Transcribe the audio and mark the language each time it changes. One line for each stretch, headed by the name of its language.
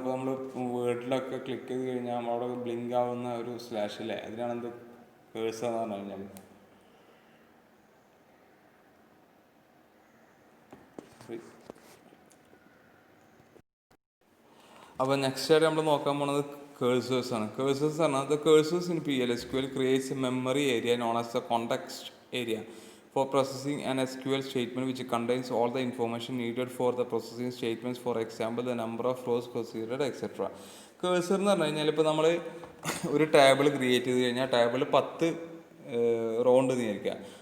Malayalam: ഇപ്പോൾ നമ്മൾ വേർഡിലൊക്കെ ക്ലിക്ക് ചെയ്ത് കഴിഞ്ഞാൽ നമ്മളവിടെ ബ്ലിങ്ക് ആവുന്ന ഒരു സ്ലാഷ് ഇല്ലേ, അതിനാണ് എന്ത് കേഴ്സർ എന്ന് പറഞ്ഞു കഴിഞ്ഞാൽ. അപ്പോൾ നെക്സ്റ്റ് ആയിട്ട് നമ്മൾ നോക്കാൻ പോകുന്നത് കേഴ്സേഴ്സ് ആണ്. കേഴ്സേഴ്സ് പറഞ്ഞാൽ
English: The cursors in PL/SQL creates a memory area known as the context area for processing an SQL statement which contains all the information needed for the processing statements, for example the number of rows considered etc.
Malayalam: കേഴ്സർ എന്ന് പറഞ്ഞു കഴിഞ്ഞാൽ ഇപ്പോൾ നമ്മൾ ഒരു table create ചെയ്ത് കഴിഞ്ഞാൽ table 10 raw ഉണ്ട് വിചാരിക്കുക.